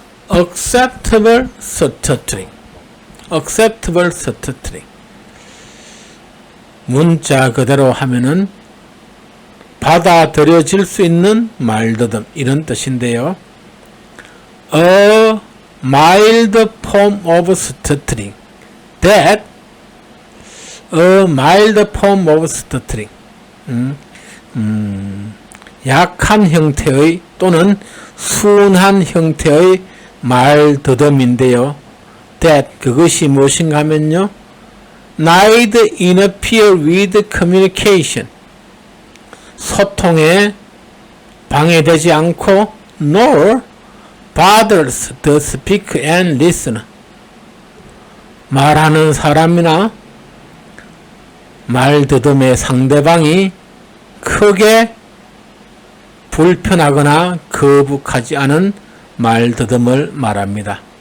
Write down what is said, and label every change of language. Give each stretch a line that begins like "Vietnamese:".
English: acceptable stuttering, acceptable stuttering,
Korean: 문자 그대로 하면은 받아들여질 수 있는 말더듬, 이런 뜻인데요.
English: A mild form of stuttering, that a mild form of stuttering,
Korean: 약한 형태의 또는 순한 형태의 말더듬인데요.
English: that,
Korean: 그것이 무엇인가 하면요,
English: neither interfere with communication,
Korean: 소통에 방해되지 않고
English: nor bothers the speaker and listener,
Korean: 말하는 사람이나 말더듬의 상대방이 크게 불편하거나 거북하지 않은 말더듬을 말합니다.